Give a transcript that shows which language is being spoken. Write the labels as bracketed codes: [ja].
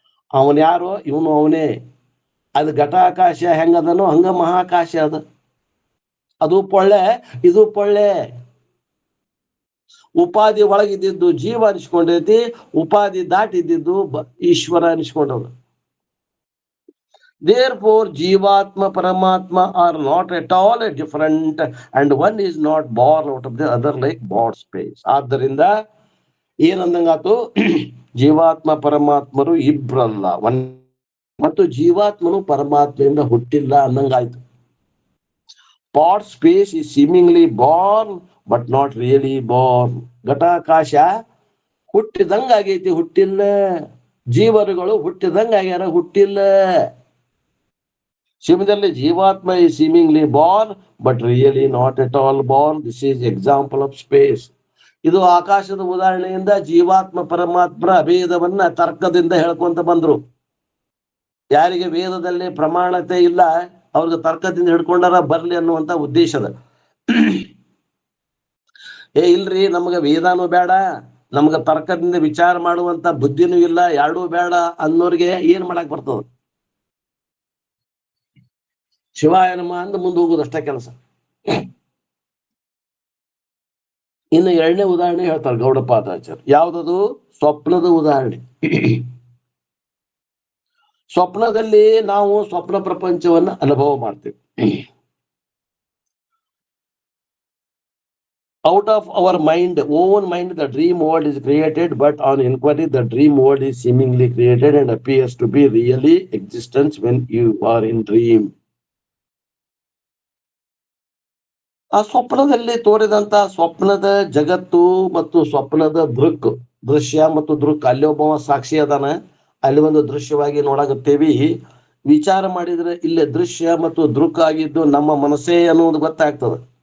[kn] ಅವನ್ ಯಾರೋ ಇವನು ಅವನೇ. ಅದು ಘಟಾಕಾಶ ಹೆಂಗದನೋ ಹಂಗ ಮಹಾಕಾಶ ಅದ. ಅದು ಪೊಳ್ಳೆ, ಇದು ಪೊಳ್ಳೆ. ಉಪಾಧಿ ಒಳಗಿದ್ದು ಜೀವ ಅನಿಸ್ಕೊಂಡೈತಿ, ಉಪಾಧಿ ದಾಟಿದ್ದು Ishwara ಅನಿಸ್ಕೊಂಡವ್ರು. [en] Therefore, Jivatma, Paramatma are not at all different, and one is not born out of the other like bought space. [kn] ಆದ್ದರಿಂದ ಏನಂದಂಗಾತು, ಜೀವಾತ್ಮ ಪರಮಾತ್ಮರು ಇಬ್ರಲ್ಲ, ಮತ್ತು ಜೀವಾತ್ಮನು ಪರಮಾತ್ಮೆಯಿಂದ ಹುಟ್ಟಿಲ್ಲ ಅಂದಂಗಾಯ್ತು. [en] Pot space is seemingly born but not really born. [kn] ಘಟಾಕಾಶ ಹುಟ್ಟಿದಂಗಾಗೈತಿ, ಹುಟ್ಟಿಲ್ಲ. ಜೀವರುಗಳು ಹುಟ್ಟಿದಂಗಾಗ್ಯಾರ, ಹುಟ್ಟಿಲ್ಲ. [en] Similarly, Jivatma is seemingly born but really not at all born. This is example of space. [kn] ಇದು ಆಕಾಶದ ಉದಾಹರಣೆಯಿಂದ ಜೀವಾತ್ಮ ಪರಮಾತ್ಮರ ಅಭೇದವನ್ನ ತರ್ಕದಿಂದ ಹೇಳ್ಕೊಂತ ಬಂದ್ರು. ಯಾರಿಗೆ ವೇದದಲ್ಲಿ ಪ್ರಮಾಣತೆ ಇಲ್ಲ ಅವ್ರಿಗೆ ತರ್ಕದಿಂದ ಹಿಡ್ಕೊಂಡಾರ ಬರ್ಲಿ ಅನ್ನುವಂತ ಉದ್ದೇಶದ. ಇಲ್ರಿ ನಮ್ಗ ವೇದಾನು ಬೇಡ, ನಮ್ಗ ತರ್ಕದಿಂದ ವಿಚಾರ ಮಾಡುವಂತ ಬುದ್ಧಿನೂ ಇಲ್ಲ, ಎರಡೂ ಬೇಡ ಅನ್ನೋರಿಗೆ ಏನ್ ಮಾಡಕ್ ಬರ್ತದ? ಶಿವಾಯ ನಮಃ ಅಂದ ಮುಂದೆ ಹೋಗುದಷ್ಟ ಕೆಲಸ. ಇನ್ನು ಎರಡನೇ ಉದಾಹರಣೆ ಹೇಳ್ತಾರೆ ಗೌಡಪಾದಾಚಾರ್ಯ. ಯಾವ್ದದು? ಸ್ವಪ್ನದ ಉದಾಹರಣೆ. ಸ್ವಪ್ನದಲ್ಲಿ ನಾವು ಸ್ವಪ್ನ ಪ್ರಪಂಚವನ್ನ ಅನುಭವ ಮಾಡ್ತೇವೆ. [en] Out of our mind, own mind, the dream world is created, but on inquiry, the dream world is seemingly created and appears to be really existence when you are in dream. [kn] ಆ ಸ್ವಪ್ನದಲ್ಲಿ ತೋರಿದಂತ ಸ್ವಪ್ನದ ಜಗತ್ತು ಮತ್ತು ಸ್ವಪ್ನದ ದೃಶ್ಯ ಮತ್ತು ದೃಕ್, ಅಲ್ಲಿ ಒಬ್ಬ ಸಾಕ್ಷಿ ಅದಾನ, ಅಲ್ಲಿ ಒಂದು ದೃಶ್ಯವಾಗಿ ನೋಡಾಕತ್ತೇವಿ. ವಿಚಾರ ಮಾಡಿದ್ರೆ ಇಲ್ಲಿ ದೃಶ್ಯ ಮತ್ತು ದೃಕ್ ಆಗಿದ್ದು ನಮ್ಮ ಮನಸ್ಸೇ ಅನ್ನೋದು ಗೊತ್ತಾಗ್ತದೆ.